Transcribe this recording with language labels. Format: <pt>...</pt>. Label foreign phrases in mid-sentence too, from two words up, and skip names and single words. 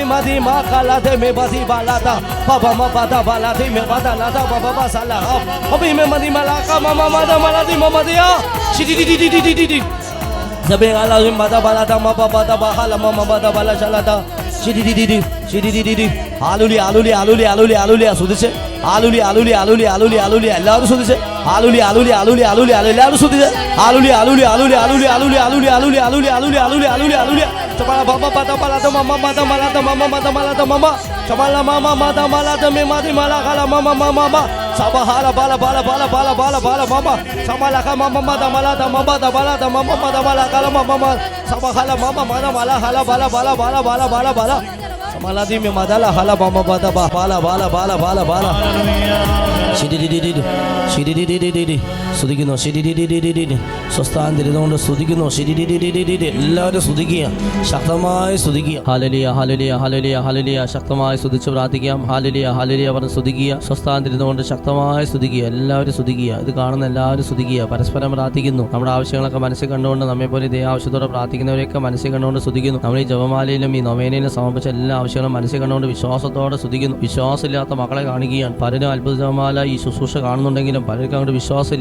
<ml>madi makalate me badi balata baba mabada balati me badalata baba basala obi me madi malaka mama mada maladi mamadia shidi zabe ala mada balata mama bada bahala mama bada bala chalata shidi aluli aluli aluli aluli aluli sudiche aluli aluli aluli aluli aluli ellaru sudiche aluli aluli aluli aluli ellaru sudiche aluli aluli aluli aluli aluli aluli aluli aluli aluli aluli aluli aluli Chamala baba bada balata mama bada malata mama bada malata mama chamala mama bada malata me madi malakala mama mama sabahala bala bala bala bala bala bala mama chamala ka mama bada malata mama bada balata mama bada malakala mama sabahala mama bada malakala bala bala bala bala bala bala Maladi me madala hala mama bada bala bala bala bala bala shidi സ്തുതിക്കുന്നു സ്വസ്ഥാന്തിരുന്നുകൊണ്ട് സ്തുതിക്കുന്നു എല്ലാവരും സ്തുതിക്കുക ശക്തമായി സ്തുതിക്കുക ഹല്ലേലൂയ ഹല്ലേലൂയ ഹല്ലേലൂയ ഹല്ലേലൂയ ശക്തമായി സ്തുതിച്ച് പ്രാർത്ഥിക്കാം ഹല്ലേലൂയ ഹല്ലേലൂയ പറഞ്ഞ് സ്തുതിക്കുക സ്വസ്ഥാന്തിരുന്നുകൊണ്ട് ശക്തമായി സ്തുതിക്കുക എല്ലാവരും സ്തുതിക്കുക ഇത് കാണുന്ന എല്ലാവരും സ്തുതിക്കുക പരസ്പരം പ്രാർത്ഥിക്കുന്നു നമ്മുടെ ആവശ്യങ്ങളൊക്കെ മനസ്സിൽ കണ്ടുകൊണ്ട് നമ്മെപ്പോലെ ഇതേ ആവശ്യത്തോടെ പ്രാർത്ഥിക്കുന്നവരെയൊക്കെ മനസ്സിൽ കണ്ടുകൊണ്ട് സ്തുതിക്കുന്നു നമ്മൾ ഈ ജപമാലയിലും ഈ നൊവേനയിലും സമർപ്പിച്ച എല്ലാ ആവശ്യങ്ങളും മനസ്സിൽ കണ്ടുകൊണ്ട് വിശ്വാസത്തോടെ സ്തുതിക്കുന്നു വിശ്വാസമില്ലാത്ത മക്കളെ കാണിക്കുകയാണ് പലരും അത്ഭുത ജപമാല ഈ ശുശ്രൂഷ കാണുന്നുണ്ടെങ്കിലും പലർക്കും അങ്ങോട്ട് വിശ്വാസമില്ല എൻ്റെ</ml>